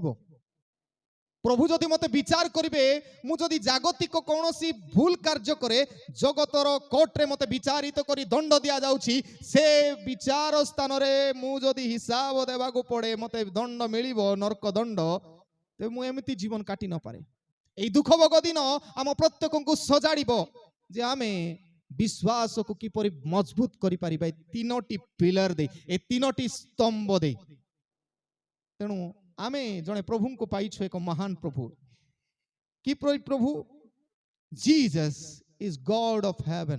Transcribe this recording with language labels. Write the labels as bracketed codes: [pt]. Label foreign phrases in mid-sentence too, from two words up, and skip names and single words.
[or] ପ୍ରଭୁ ଯଦି ମତେ ବିଚାର କରିବେ, ମୁଁ ଯଦି ଜାଗତିକ କୌଣସି ଭୁଲ କାର୍ଯ୍ୟ କରେ, ଜଗତର କୋର୍ଟରେ ମତେ ବିଚାରିତ କରି ଦଣ୍ଡ ଦିଆଯାଉଛି, ସେ ବିଚାର ସ୍ଥାନରେ ମୁଁ ଯଦି ହିସାବ ଦେବାକୁ ପଡେ, ମତେ ଦଣ୍ଡ ମିଳିବ, ନର୍କ ଦଣ୍ଡ, ତେବେ ମୁଁ ଏମିତି ଜୀବନ କାଟି ନପାରେ। ଏଇ ଦୁଃଖଭୋଗ ଦିନ ଆମ ପ୍ରତ୍ୟେକଙ୍କୁ ସଜାଡ଼ିବ ଯେ ଆମେ ବିଶ୍ୱାସକୁ କିପରି ମଜବୁତ କରିପାରିବା ଏ ତିନୋଟି ପିଲର ଦେଇ, ଏ ତିନୋଟି ସ୍ତମ୍ଭ ଦେଇ। ତେଣୁ ଆମେ ଜଣେ ପ୍ରଭୁଙ୍କୁ ପାଇଛୁ, ଏକ ମହାନ ପ୍ରଭୁ। କି ପ୍ରଭୁ? [en] Jesus is God of Heaven.